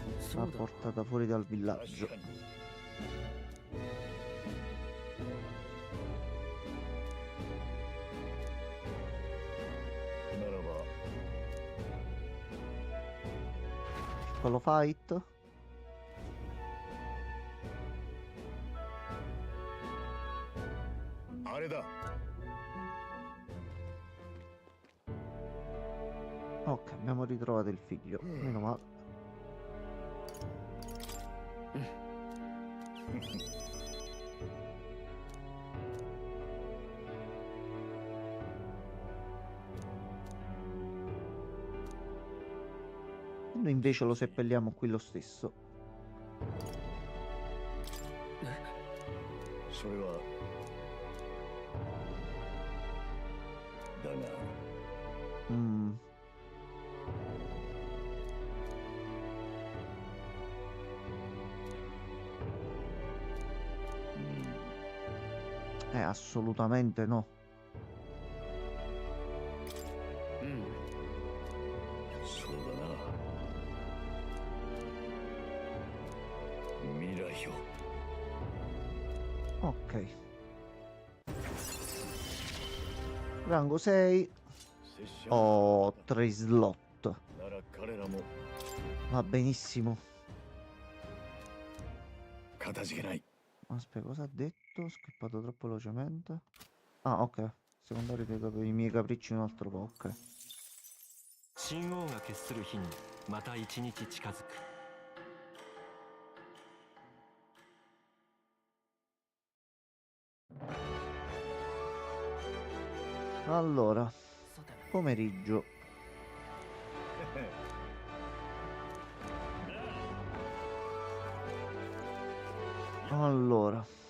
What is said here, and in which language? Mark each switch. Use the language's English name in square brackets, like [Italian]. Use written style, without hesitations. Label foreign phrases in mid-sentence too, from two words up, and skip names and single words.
[Italian] l'ha portata fuori dal villaggio. [Japanese] 確かに ならば [Italian] Piccolo fight. [Japanese] あれだ [Italian] Ok, abbiamo ritrovato il figlio. Meno male. Noi invece lo seppelliamo qui lo stesso. [Japanese] それはだが [Italian] Mm. Assolutamente no. [Japanese] そうだな未来よ [Italian] Ok. Rango 6. [Japanese] 拙者 [Italian] Ho 3 slot. [Japanese] なら彼らも [Italian] Va benissimo. [Japanese] かたじけない [Italian] Aspetta, cosa ha detto? Ho scappato troppo velocemente. Ah, ok. Secondo ha ripetuto i miei capricci un altro po', ok. [Japanese] 神王が決する日にまた一日近づく。 [Italian] Allora, pomeriggio. Allora.